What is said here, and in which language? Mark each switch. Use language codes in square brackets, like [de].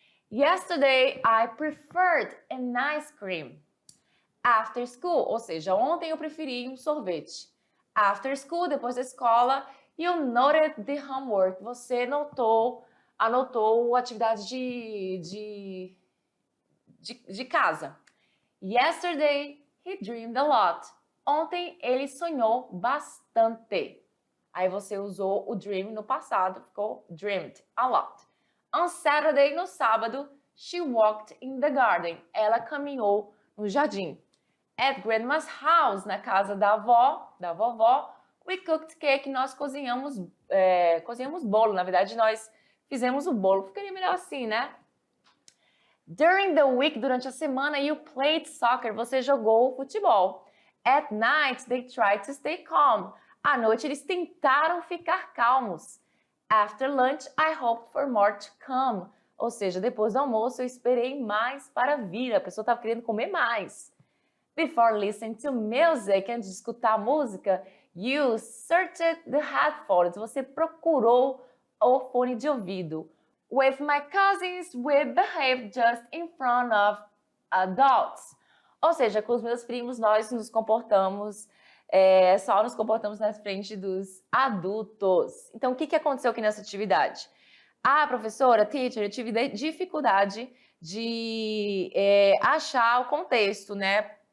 [en] Yesterday, I preferred an ice cream. [pt] After school, ou seja, ontem eu preferi um sorvete. [en] After school, depois da escola, you noted the homework. [pt] Você anotou a atividade de casa. [en] Yesterday, he dreamed a lot. [pt] Ontem ele sonhou bastante. Aí você usou o dream no passado, ficou dreamed a lot. [en] On Saturday, no sábado, she walked in the garden. [pt] Ela caminhou no jardim. At grandma's house, na casa da vovó, we cooked cake. Nós cozinhamos bolo. Na verdade, nós fizemos o bolo. Ficaria melhor assim, né? [en] During the week, durante a semana, you played soccer. Você jogou futebol. At night, they tried to stay calm. [pt] À noite, eles tentaram ficar calmos. [en] After lunch, I hoped for more to come. [pt] Ou seja, depois do almoço, eu esperei mais para vir. A pessoa estava querendo comer mais. [en] Before listening to music, antes de escutar música, you searched the headphones. [pt] Você procurou o fone de ouvido. [en] With my cousins, we behaved just in front of adults. [pt] Ou seja, com os meus primos, nós nos comportamos, só nos comportamos na frente dos adultos. Então, o que aconteceu aqui nessa atividade? Professora, teacher, eu tive dificuldade de achar o contexto, né?